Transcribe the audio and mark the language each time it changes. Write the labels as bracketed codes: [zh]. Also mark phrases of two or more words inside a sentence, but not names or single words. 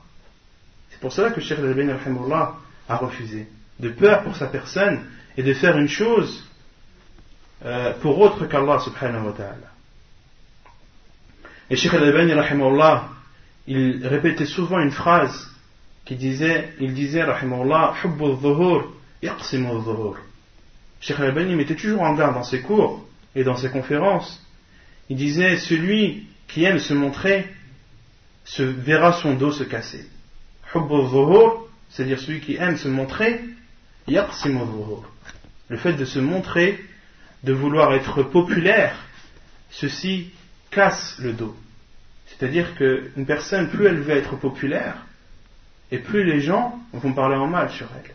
[fr] C'est pour cela que Cheikh Al-Albani rahimahullah a refusé, de peur pour sa personne et de faire une chose pour autre qu'Allah [ar] سبحانه وتعالى. [fr] Et Cheikh Al-Albani rahimahullah, il répétait souvent une phrase il disait rahimahullah: [ar] حب الظهور يقصم الظهور. [fr] Cheikh Al-Albani mettait toujours en garde dans ses cours et dans ses conférences. Il disait: celui qui aime se montrer verra son dos se casser. [ar] حب الظهور, [fr] c'est-à-dire celui qui aime se montrer, [ar] يقصم الظهور. [fr] Le fait de se montrer, de vouloir être populaire, ceci casse le dos. C'est-à-dire qu'une personne, plus elle veut être populaire, et plus les gens vont parler en mal sur elle.